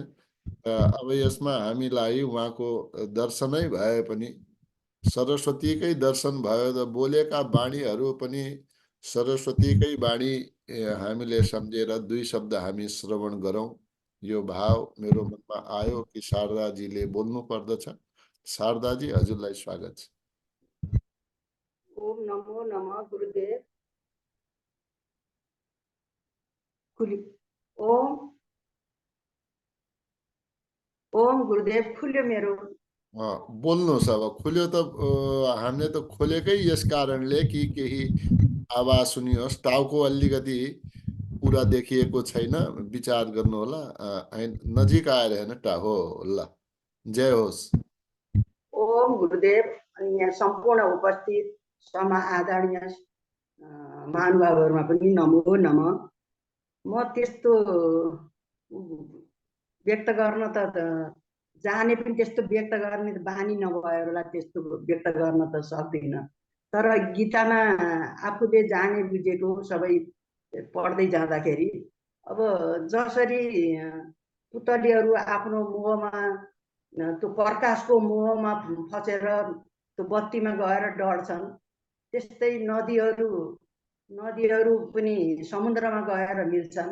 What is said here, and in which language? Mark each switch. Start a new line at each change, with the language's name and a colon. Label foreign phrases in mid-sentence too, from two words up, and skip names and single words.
Nepali: अब यसमा हामीलाई उहाँको दर्शनै भए पनि सरस्वतीकै दर्शन भयो त बोलेका बाणीहरू पनि सरस्वतीकै बाणी हामीले सम्झेर दुई शब्द हामी श्रवण गरौँ। यो भाव मेरो मनमा आयो कि शारदाजीले बोल्नु पर्दछ। शारदाजी हजुरलाई स्वागत छ। ओम नमो नमः गुरुदेव। ओम गुरुदेव। खुल्यो मेरो। बोल्नुहोस्। अब खुल्यो त हामीले त खोलेकै यस कारणले कि केही आवाज सुनियोस्। टाउको अलिकति पुरा देखिएको छैन, विचार गर्नु होला। नजिक आएर हेर्नु हो ल। जय होस्। ओम गुरुदेव। अनि यहाँ सम्पूर्ण उपस्थित समा आदरणीय महानुभावहरूमा पनि
Sanskrit: नमो नमः।
Nepali: म त्यस्तो व्यक्त गर्न त जाने पनि त्यस्तो व्यक्त गर्ने बानी नभएरलाई त्यस्तो व्यक्त गर्न त सक्दिन। तर गीतामा आफूले जाने बुझेको सबै पढ्दै जाँदाखेरि अब जसरी पुतलीहरू आफ्नो मोहमा त्यो प्रकाशको मोहमा फसेर त्यो बत्तीमा गएर डढ्छन्, त्यस्तै नदीहरू पनि समुद्रमा गएर मिल्छन्।